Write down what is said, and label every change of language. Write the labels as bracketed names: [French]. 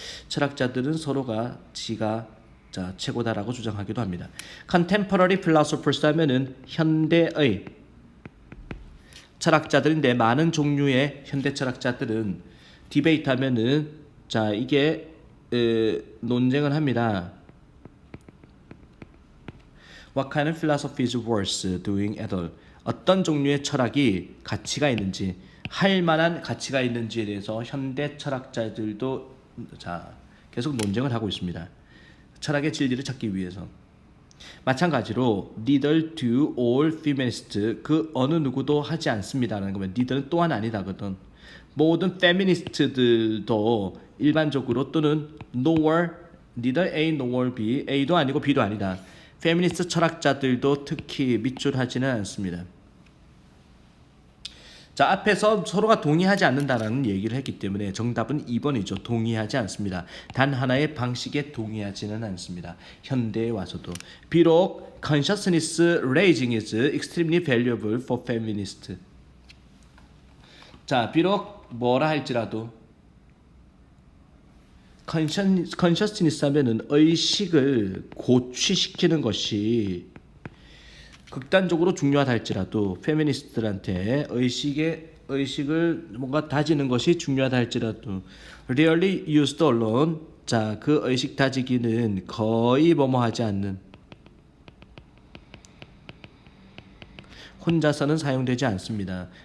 [Korean] 철학자들은 서로가 지가 최고다라고 주장하기도 합니다. [English] Contemporary philosophers [Korean] 하면은 현대의 철학자들인데 많은 종류의 현대 철학자들은 디베이트 하면은 자 이게 논쟁을 합니다. [English] What kind of philosophy is worth doing at all? [Korean] 어떤 종류의 철학이 가치가 있는지, 할 만한 가치가 있는지에 대해서 현대 철학자들도 자 계속 논쟁을 하고 있습니다. 철학의 진리를 찾기 위해서. 마찬가지로 [English] neither do all feminists, [Korean] 그 어느 누구도 하지 않습니다라는 거면 neither는 또한 아니다거든. 모든 페미니스트들도 일반적으로 또는 nor, [English] neither A nor B, [Korean] A도 아니고 B도 아니다. 페미니스트 철학자들도 특히 밑줄하지는 않습니다. 자, 앞에서 서로가 동의하지 않는다라는 얘기를 했기 때문에 정답은 2번이죠. 동의하지 않습니다. 단 하나의 방식에 동의하지는 않습니다. 현대에 와서도. 비록 [English] consciousness raising is extremely valuable for feminists. [Korean] 자, 비록 뭐라 할지라도 consciousness 하면은 의식을 고취시키는 것이 극단적으로 중요하다 할지라도 페미니스트들한테 의식을 뭔가 다지는 것이 중요하다 할지라도 [English] rarely used alone, [Korean] 자, 그 의식 다지기는 거의 뭐뭐하지 않는, 혼자서는 사용되지 않습니다.